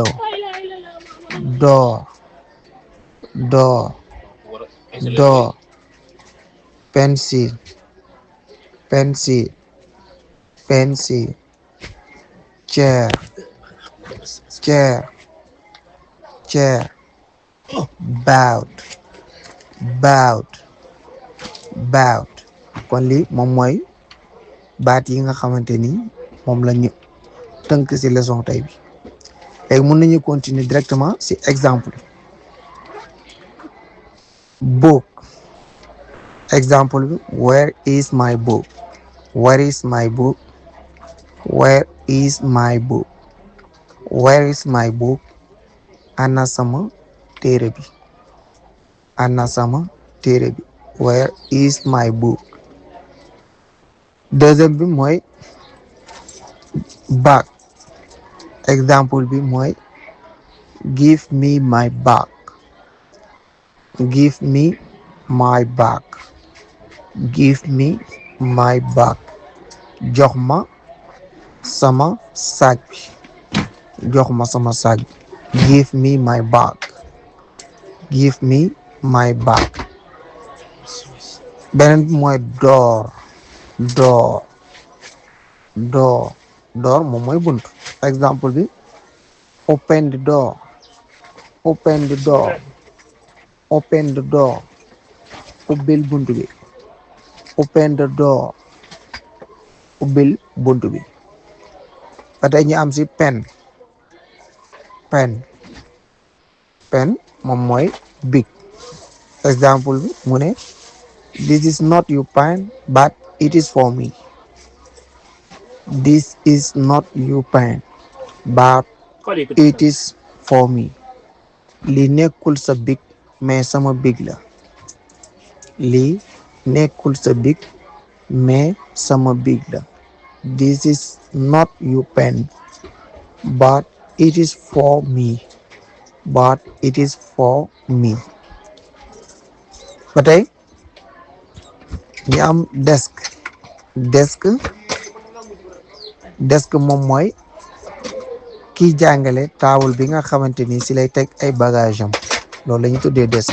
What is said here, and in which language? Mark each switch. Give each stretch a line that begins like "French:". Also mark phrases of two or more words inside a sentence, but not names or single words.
English: door, door, door, pencil, pencil, pencil, chair, chair, chair, bowed, bowed, bowed.
Wolof: kon lii moom mooy baat yi nga xamante ni moom la ñu tënk ci leçon tey bi léegi mën nañu
French: continuer directement
Wolof: ci exemple book. Exemple bi
English: where is my book, where is my book, where is my book, where is my book.
Wolof: Ana sama téere bi, ana sama téere bi,
English: where is my book.
Wolof: deuxième bi mooy bag. Exemple bi mooy
English: give me my bag, give me my bag, give me my bag.
Wolof: jox ma sama sac bi, jox ma sama sac bi,
English: give me my bag, give me my bag.
Wolof: beneen bi mooy
English: door, door, door, door
Wolof: moom mooy bunt. Exemple bi
English: open the door, open the door, open the door.
Wolof: ubbil bunt bi,
English: open the door,
Wolof: ubbil bunt bi. ba tey ñu am ci
English: pen, pen, pen
Wolof: moom mooy big. Exemple bi mu ne
English: this is not your pen but it is for me, this is not your pen but it is for me.
Wolof: lii nekkul sa big mais sama big la, lii nekkul sa big mais sama big la.
English: This is not your pen but it is for me, but it is for me.
Wolof: ba tey ñu am
English: desk, desk, desk
Wolof: moom mooy kiy jàngale taabul bi nga xamante ni ci lay teg ay bagage am, loolu la ñu tuddee desk.